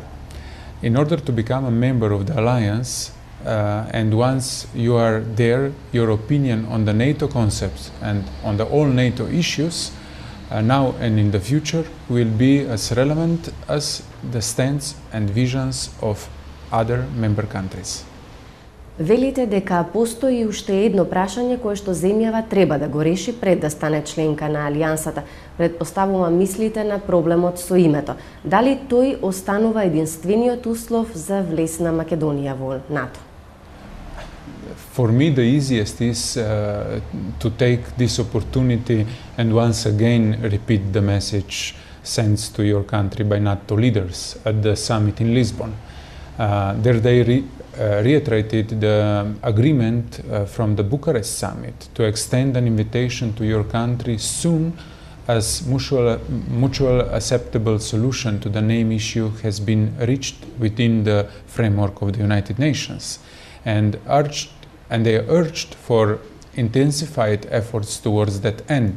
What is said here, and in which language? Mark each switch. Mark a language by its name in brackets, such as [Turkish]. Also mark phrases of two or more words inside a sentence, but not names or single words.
[English] In order to become a member of the alliance, and once you are there, your opinion on the NATO concepts and on the all NATO issues now and in the future will be as relevant as the stance and visions of other member countries. [Macedonian] Велите дека постои уште едно прашање кое што земјава треба да го реши пред да стане членка на Алијансата. Предпоставувам мислите на проблемот со името. Дали тој останува единствениот услов за влез на Македонија во НАТО? [English] For me, the easiest is to take this opportunity and once again repeat the message sent to your country by NATO leaders at the summit in Lisbon. There they reiterated the agreement from the Bucharest summit to extend an invitation to your country soon as mutual acceptable solution to the name issue has been reached within the framework of the United Nations, and they urged for intensified efforts towards that end.